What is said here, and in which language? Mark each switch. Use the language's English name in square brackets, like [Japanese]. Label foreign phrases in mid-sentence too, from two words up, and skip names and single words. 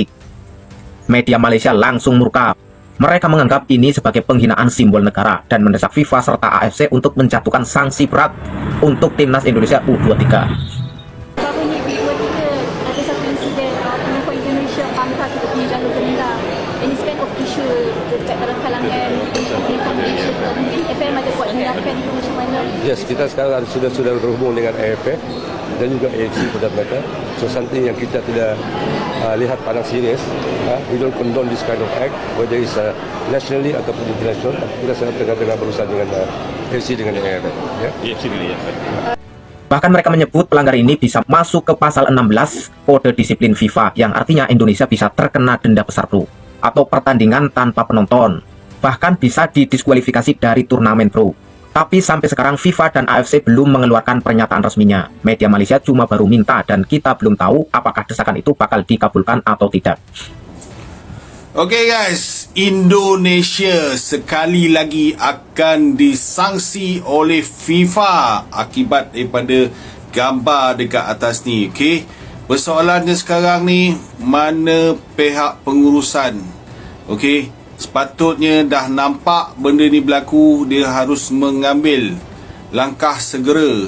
[Indonesian] Media Malaysia langsung murka. Mereka menganggap ini sebagai penghinaan simbol negara dan mendesak FIFA serta AFC untuk menjatuhkan sanksi berat untuk timnas Indonesia U23. [Malay] Barunya U23 ada satu insiden penonton Indonesia pangkat untuk menjaga bendera. Ini sekarang official dekat dalam kalangan penonton Malaysia. Mungkin FM ada buat tindakan itu macam mana? Yes, kita sekarang sudah berhubung dengan AFF dan juga AFC pada mereka. [English] So something [Malay] yang kita tidak lihat pandang serius. [English] We don't condone this kind of act, whether it's nationally ataupun international. [Malay] Kita sedang tengah berusaha dengan AFC dengan AFF. Ya. AFC dengan AFF. [Indonesian] Bahkan mereka menyebut pelanggar ini bisa masuk ke pasal 16 Kode Disiplin FIFA yang artinya Indonesia bisa terkena denda besar bro, atau pertandingan tanpa penonton. Bahkan bisa didiskualifikasi dari turnamen bro. Tapi sampai sekarang FIFA dan AFC belum mengeluarkan pernyataan resminya. Media Malaysia cuma baru minta dan kita belum tahu apakah desakan itu bakal dikabulkan atau tidak. [English] Oke guys, [Malay] Indonesia sekali lagi akan disangsi oleh FIFA akibat daripada gambar dekat atas ni. Okey, persoalannya sekarang ni mana pihak pengurusan. Okey, sepatutnya dah nampak benda ni berlaku, dia harus mengambil langkah segera.